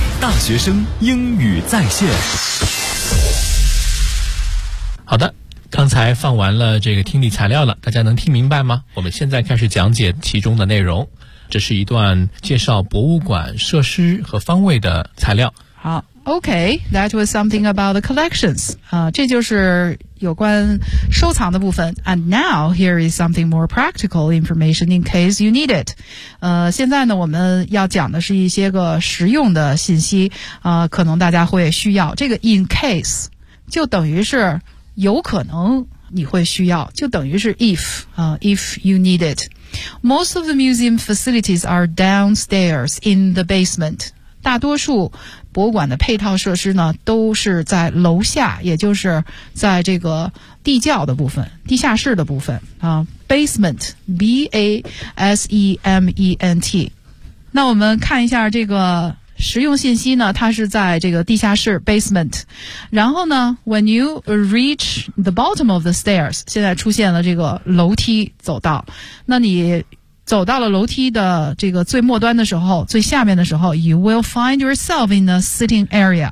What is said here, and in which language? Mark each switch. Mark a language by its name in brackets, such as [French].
[Chinese] 大学生英语在线。好的，刚才放完了这个听力材料了，大家能听明白吗？我们现在开始讲解其中的内容。这是一段介绍博物馆设施和方位的材料。 [English] 好 ，OK, that was something about the collections. [Chinese] 啊，这就是有关收藏的部分。 [English] And now here is something more practical information in case you need it. [Chinese] 现在呢，我们要讲的是一些个实用的信息。可能大家会需要这个 in case， 就等于是。有可能你会需要，就等于是 [English] if,if you need it. Most of the museum facilities are downstairs in the basement. [Chinese] 大多数博物馆的配套设施呢，都是在楼下，也就是在这个地窖的部分，地下室的部分啊。 [English] Basement, B-A-S-E-M-E-N-T. [Chinese] 那我们看一下这个实用信息呢，它是在这个地下室 basement， 然后呢 ， [English] when you reach the bottom of the stairs， [Chinese] 现在出现了这个楼梯走道，那你走到了楼梯的这个最末端的时候，最下面的时候 ， [English] you will find yourself in a sitting area。